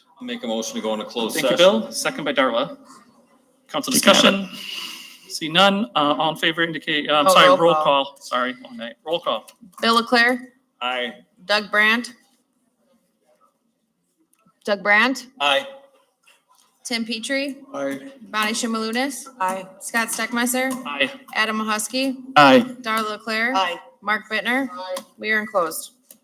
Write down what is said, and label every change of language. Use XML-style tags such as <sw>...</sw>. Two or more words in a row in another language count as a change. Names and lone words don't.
<en>Make a motion to go into closed Thank session. you, Bill. Second by Darla. Council You can have discussion. See none. All in favor indicate, I'm Oh, sorry, roll roll call. call. Sorry, one night. Roll call. Bill Leclerc, Aye. Doug Brandt, Doug Brandt, Aye. Tim Petrie, Aye. Bonnie Shimalunas. Aye. Scott Steckmeister, Aye. Adam Mahusky, Aye. Darla Leclerc. Aye. Mark Bittner. We are enclosed.</en>